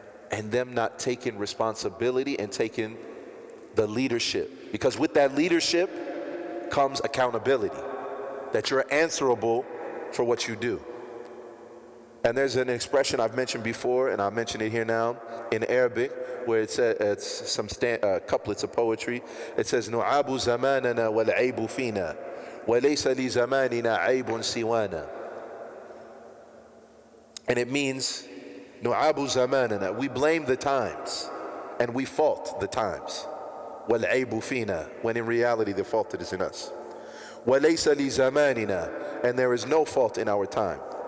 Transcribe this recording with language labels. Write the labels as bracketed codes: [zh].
[en] And them not taking responsibility and taking the leadership. Because with that leadership comes accountability, that you're answerable for what you do. And there's an expression I've mentioned before, and I'll mention it here now, in Arabic, where it's some couplets of poetry. It says, [ar] نُعَابُ زَمَانَنَا وَالْعَيْبُ فِينَا وَلَيْسَ لِزَمَانِنَا عَيْبٌ سِوَانَا. [en] And it means, [ar] نُعَابُ زَمَانَنَا, [en] we blame the times, and we fault the times. [ar] وَالْعَيْبُ فِينَا, [en] when in reality the fault is in us. [ar] وَلَيْسَ لِزَمَانِنَا, [en] and there is no fault in our time.